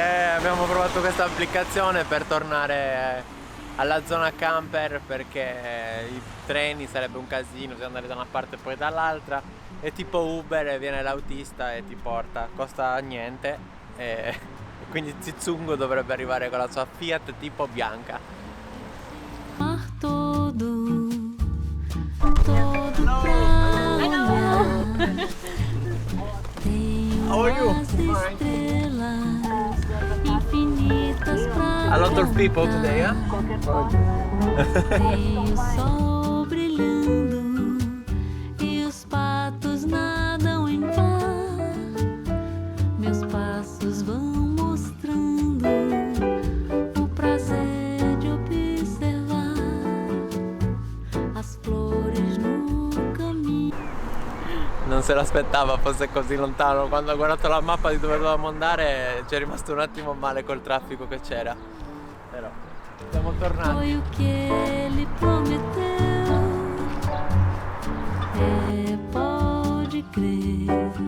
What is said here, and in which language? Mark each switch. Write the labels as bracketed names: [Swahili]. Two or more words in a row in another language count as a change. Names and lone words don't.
[Italian] Abbiamo provato questa applicazione per tornare alla zona camper perché i treni sarebbe un casino, bisogna andare da una parte e poi dall'altra. È tipo Uber e viene l'autista e ti porta, costa niente e Quindi Zizungo dovrebbe arrivare con la sua Fiat tipo bianca. [Portuguese] Todo pra olhar. Tenho as estrelas infinitas pra [English] A lot of people [Portuguese] contar. [English] today, huh? [Portuguese] Tenho o sol brilhando e os patos nadam em mar. Meus passos vão mostrando o prazer de observar as flores no caminho. [Italian] Non se l'aspettava fosse così lontano. Quando ha guardato la mappa di dove dovevamo andare ci è rimasto un attimo male col traffico che c'era. Però siamo tornati. [Portuguese] Foi o que ele prometeu. Pode crer.